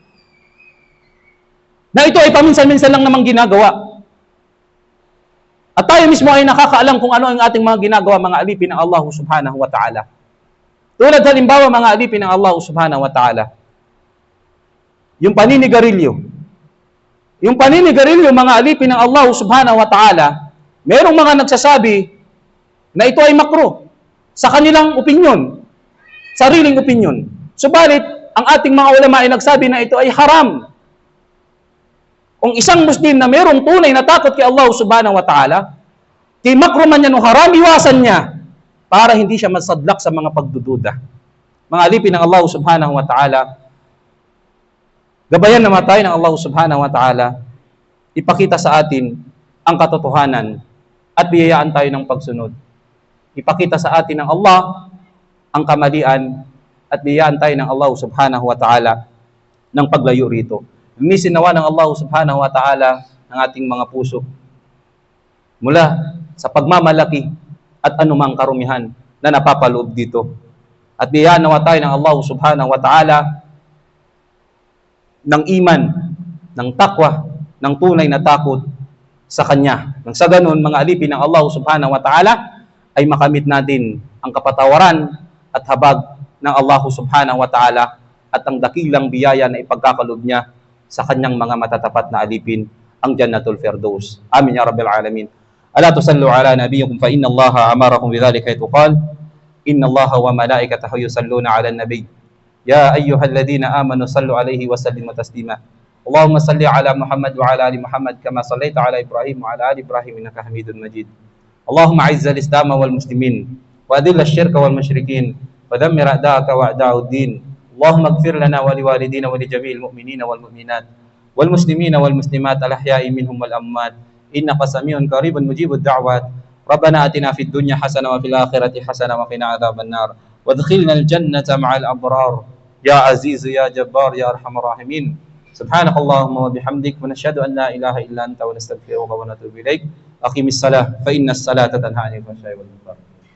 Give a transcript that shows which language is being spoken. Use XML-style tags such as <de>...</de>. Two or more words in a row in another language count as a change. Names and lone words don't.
<tl>Na ito ay paminsan-minsan lang namang ginagawa. At tayo mismo ay nakakaalam kung ano ang ating mga ginagawa, mga alipin ng Allah</tl> <ar>سبحانه وتعالى.</ar> <tl>Tulad halimbawa, mga alipin ng Allah</tl> <ar>سبحانه وتعالى,</ar> <tl>yung paninigarilyo. Yung paninigarilyo, mga alipin ng Allah</tl> <ar>سبحانه وتعالى,</ar> <tl>merong mga nagsasabi na ito ay makro sa kanilang opinyon, sariling opinyon. Subalit, ang ating mga ulama ay nagsabi na ito ay haram. Kung isang Muslim na mayroong tunay na takot kay Allah</tl> <ar>سبحانه وتعالى,</ar> <tl>di makro man yan o haram, iwasan niya para hindi siya masadlak sa mga pagdududa. Mga alipin ng Allah</tl> <ar>سبحانه وتعالى,</ar> <tl>gabayan naman tayo ng Allah</tl> <ar>سبحانه وتعالى,</ar> <tl>ipakita sa atin ang katotohanan at biyayaan tayo ng pagsunod. Ipakita sa atin ng Allah ang kamalian at biyayaan tayo ng Allah</tl> <ar>سبحانه وتعالى</ar> <tl>ng paglayo rito. Linisin nawa ng Allah</tl> <ar>سبحانه وتعالى</ar> <tl>ang ating mga puso mula sa pagmamalaki at anumang karumihan na napapaloob dito. At biyayaan nawa tayo ng Allah</tl> <ar>سبحانه وتعالى</ar> <tl>ng iman, ng takwa, ng tunay na takot sa Kanya. Nang sa ganun, mga alipin ng Allah</tl> <ar>سبحانه وتعالى,</ar> <tl>ay makamit natin ang kapatawaran at habag ng Allah</tl> <ar>سبحانه وتعالى</ar> <tl>at ang dakilang biyaya na ipagkakalob niya sa Kanyang mga matatapat na alipin, ang Jannatul Firdaus.</tl> <ar>آمين يا رب العالمين. ألا تصلون على نبيكم فإن الله أمركم بذلك إذ قال إن الله وملائكته يصلون على النبي يا أيها الذين آمنوا صلوا عليه وسلموا تسليما. اللهم صل على محمد وعلى آل محمد كما صليت على إبراهيم وعلى آل إبراهيم إنك حميد مجيد. اللهم أعز الإسلام والمسلمين وأذل الشرك والمشركين ودمر أعداءك وأعداء الدين. اللهم اغفر لنا ولوالدينا ولجميع المؤمنين والمؤمنات والمسلمين والمسلمات الأحياء منهم والأموات إنك سميع قريب مجيب الدعوات. ربنا آتنا في الدنيا حسنة وفي الآخرة حسنة وقنا عذاب النار وأدخلنا الجنة مع الأبرار يا عزيز يا جبار يا أرحم الراحمين. سبحانك اللهم وبحمدك ونشهد أن لا إله إلا أنت ونستغفرك ونتوب إليك. أقم الصلاة فإن الصلاة تنهى عن الفحشاء والمنكر.</ar>